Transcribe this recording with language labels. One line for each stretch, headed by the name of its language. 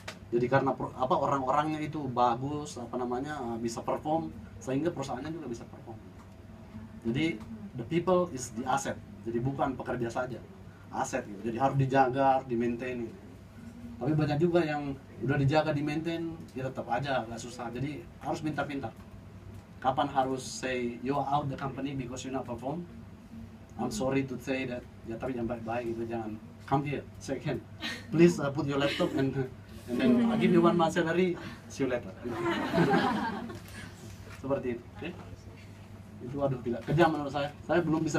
Indonesian: Jadi karena orang-orangnya itu bagus, bisa perform, sehingga perusahaannya juga bisa perform.
English: Jadi the people is the asset.
Indonesian: Jadi bukan pekerja saja, aset gitu. Jadi harus dijaga, harus di-maintain gitu. Tapi banyak juga yang udah dijaga, di-maintain, ya tetap aja agak susah. Jadi harus pintar-pintar. Kapan harus
English: say you are out the company because you not perform? I'm sorry to say that.
Indonesian: Ya tapi jangan baik-baik gitu, jangan
English: come here, shake hand. Please put your laptop and then I give you 1 month salary, see you later.
Indonesian: Seperti itu. Okay? Itu tidak kejam menurut saya. Saya belum bisa